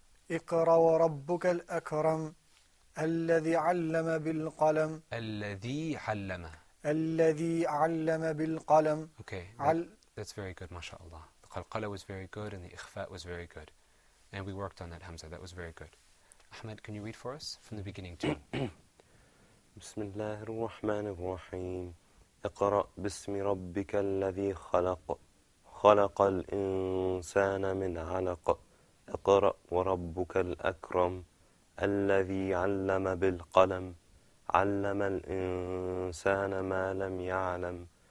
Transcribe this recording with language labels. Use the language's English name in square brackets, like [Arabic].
[Arabic] اقرأ وربك الأكرم الذي علم بالقلم. الذي علم. الذي علم بالقلم. [English] Okay, that's very good, mashallah. The qalqala was very good and the ikhfa was very good. And we worked on that hamza, that was very good. Ahmed, can you read for us from the beginning too? [Arabic] بسم الله الرحمن الرحيم اقرأ باسم ربك الذي خلق خلق الإنسان من علق اقرأ وربك الأكرم الذي علم بالقلم علم الإنسان ما لم يعلم